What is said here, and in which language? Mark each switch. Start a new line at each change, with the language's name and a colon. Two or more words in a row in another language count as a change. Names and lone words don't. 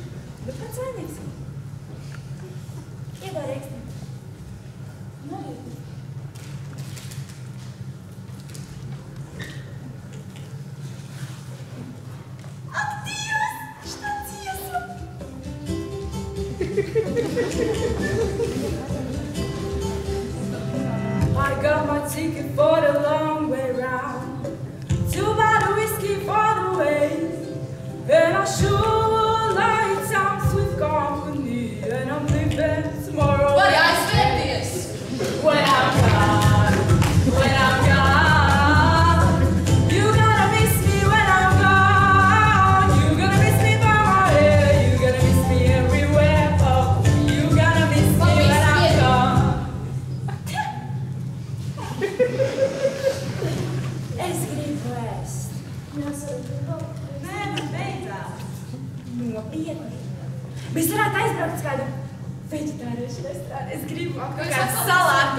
Latvian: Bet pats vainīgs. Iedod rīksti. Ak, Dievs! Šta dziesma?
English: I got my ticket for the long way round. 2 bottles of whiskey for the way. And I sure like times with company. And I'm leaving tomorrow.
Latvian: Vai aizvērties?
English: When I'm gone, you gonna miss me when I'm gone. You gonna miss me by my hair. You gonna miss me everywhere. Oh, you gonna miss me when I'm gone.
Latvian: Es gribu ēst. Nē, bet beidzās. Nopietni. Mēs varētu aizbraukt uz kādu veģetāriešu restorānu. Es gribu kādu salātu.